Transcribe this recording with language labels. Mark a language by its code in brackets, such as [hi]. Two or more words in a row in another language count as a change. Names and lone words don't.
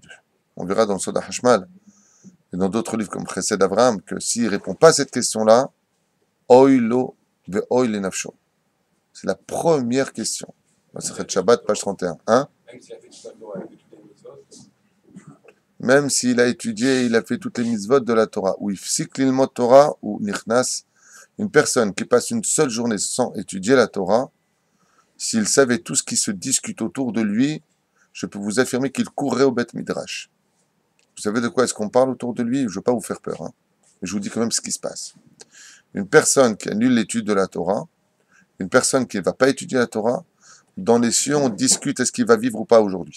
[fr] On verra dans le Soda Hashmal et dans d'autres livres comme Chesed Avraham que s'il ne répond pas à cette question-là, [he] Oilo ve oil nafsho. [fr] C'est la première question. C'est Shabbat, page 31. Hein? Même s'il a étudié, il a fait toutes les mitzvot de la Torah. [he] Ou ifsik lilmod Torah ou nichnas. [fr] Une personne qui passe une seule journée sans étudier la Torah, s'il savait tout ce qui se discute autour de lui, je peux vous affirmer qu'il courrait au Beth Midrash. Vous savez de quoi est-ce qu'on parle autour de lui? Je ne veux pas vous faire peur, hein. Mais je vous dis quand même ce qui se passe. Une personne qui annule l'étude de la Torah, une personne qui ne va pas étudier la Torah, dans les cieux, on discute est-ce qu'il va vivre ou pas aujourd'hui.